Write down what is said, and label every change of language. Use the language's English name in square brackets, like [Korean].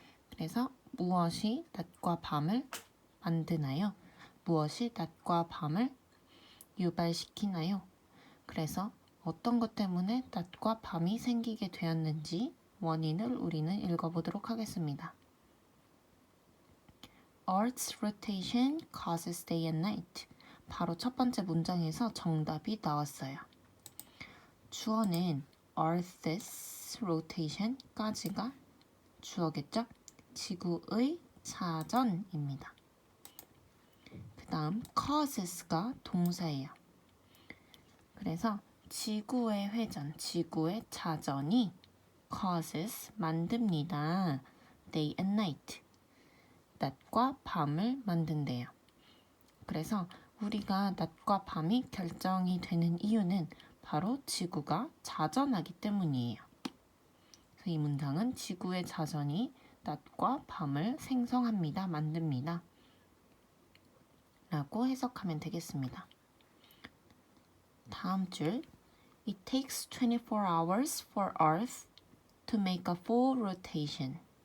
[Korean] 그래서 무엇이 낮과 밤을 만드나요? 무엇이 낮과 밤을 유발시키나요? 그래서 어떤 것 때문에 낮과 밤이 생기게 되었는지 원인을 우리는 읽어보도록 하겠습니다. [English] Earth's rotation causes day and night. [Korean] 바로 첫 번째 문장에서 정답이 나왔어요. 주어는 [English] Earth's rotation [Korean] 까지가 주어겠죠? 지구의 자전입니다. 그 다음 causes가 동사예요. 그래서 지구의 회전, 지구의 자전이 causes, 만듭니다. [English] day and night. [Korean] 낮과 밤을 만든대요. 그래서 우리가 낮과 밤이 결정이 되는 이유는 바로 지구가 자전하기 때문이에요. 그래서 이 문장은 지구의 자전이 낮과 밤을 생성합니다. 만듭니다. 라고 해석하면 되겠습니다. 다음 줄 [English] It takes 24 hours for Earth to make a full rotation.